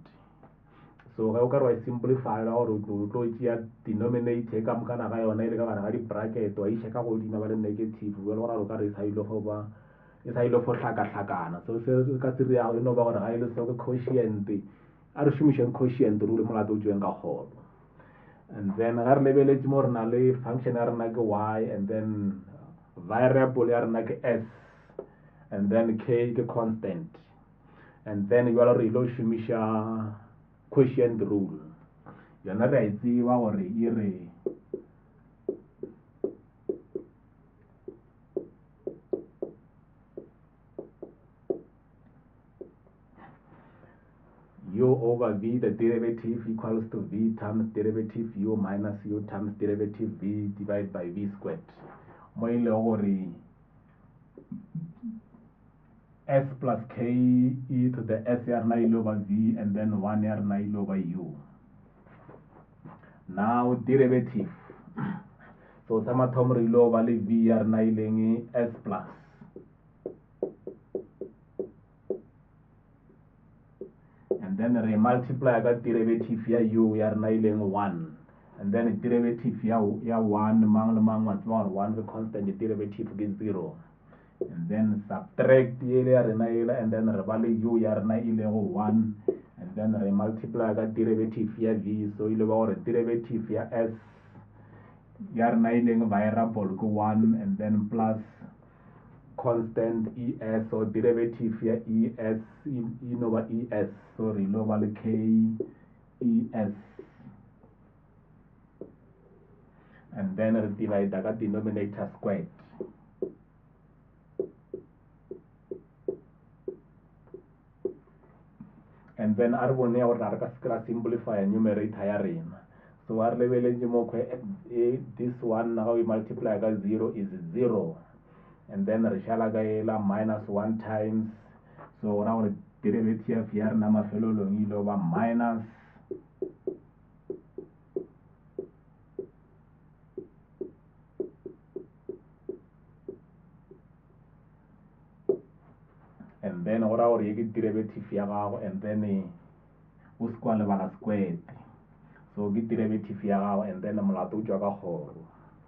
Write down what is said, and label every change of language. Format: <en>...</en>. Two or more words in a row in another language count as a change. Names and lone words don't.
<nso>So ga o ka re wa e simplify la gore o tlo tšea denominator ka mokana ga yona e le ka gare ga di-bracket wa iša ka godimo ba le negative bjale gore o ka re e sa ile go ba e sa ile go hlaka-hlakana. So se ka se reago e no ba gore ga e le so ke quotient a re šomišeng</nso> <en>quotient rule</en> <nso>mo lato o tšweng ka kgolo.</nso> <en>And then</en> <nso>ga re lebeletše mo re na le function ya rena ke y,</nso> <en>and then</en> <nso>variable ya rena ke s,</nso> <en>and then</en> <nso>k ke constant,</nso> <en>and then</en> <nso>jalo re ile go šomiša</nso> <en>quotient rule</en> <nso>yona re a e tseba gore e re</nso> <en>u over v, the derivative equals to v times derivative u minus u times derivative v divided by v squared,</en> <nso>mo e le gore</nso> <en>s plus k e to the s</en> <nso>ya rena ile over v,</nso> <en>and then</en> <nso>1 ya rena ile over u.</nso> <en>Now derivative</en> <nso>so sa mathomo re ile over le v ya rena e leng</nso> <en>s plus, and then</en> <nso>re multiply ka derivative ya u ya rena e leng 1,</nso> <en>and then</en> <nso>derivative ya 1 mang le mang wa tseba gore 1 ke constant, derivative ke 0,</nso> <en>and then subtract</en> <nso>ele ya rena ele,</nso> <en>and then</en> <nso>re ba le u ya rena e lego 1,</nso> <en>and then</en> <nso>re multiply ka derivative ya v, so ile ba gore derivative ya s ya rena e leng variable ke 1,</nso> <en>and then plus constant es,</en> <nso>so derivative ya es e no ba es, so re ile ba le k es,</nso> <en>and then</en> <nso>re divide ka denominator squared.</nso> <en>And then</en> <nso>a re bone ya gore re ka se kry simplify numerator ya rena, so a re lebeletše mo</nso> <en>this one</en> <nso>ga</nso> <en>we multiply</en> <nso>ka 0</nso> <en>is 0, and then</en> <nso>re šala ka ela</nso> <en>minus 1 times,</en> <nso>so gona gore derivative ya rena mafelelong ile ba minus</nso> <en>and then</en> <nso>gora gore ye ke derivative ya gago,</nso> <en>and then</en> <nso>o se kwa lebala squared, so ke derivative ya gago,</nso> <en>and then</en> <nso>molato o tšwa ka kgoro.</nso>